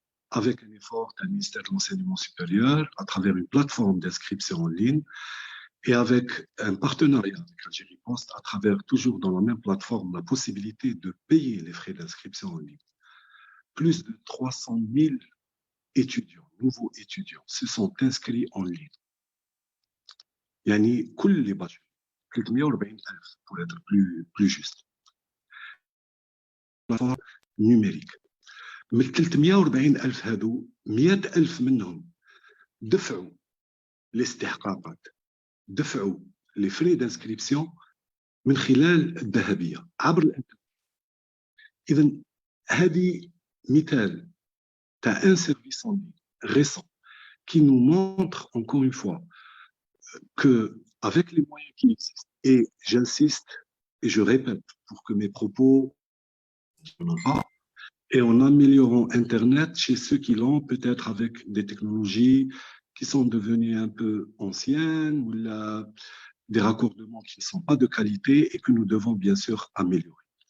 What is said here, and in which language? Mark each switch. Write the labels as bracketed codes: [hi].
[fr] Avec un effort du ministère de l'Enseignement supérieur, à travers une plateforme d'inscription en ligne, et avec un partenariat avec Algérie Post, à travers toujours dans la même plateforme, la possibilité de payer les frais d'inscription en ligne. Plus de 300 000 étudiants, nouveaux étudiants, se sont inscrits en ligne. Yani, كل les bacheliers, 340,000 pour être plus juste. Plateforme numérique. [ar] من 340,000 هادو 100,000 منهم دفعوا الاستحقاقات دفعوا [fr] les frais d'inscription [ar] من خلال الذهبية عبر الانترنت. إذا هذه مثال تاع [fr] un service en ligne récent qui nous montre encore une fois que avec les moyens qui existent, et j'insiste et je répète pour que mes propos ne pas, et en améliorant Internet chez ceux qui l'ont, peut-être avec des technologies qui sont devenues un peu anciennes ou des raccordements qui ne sont pas de qualité et que nous devons bien sûr améliorer.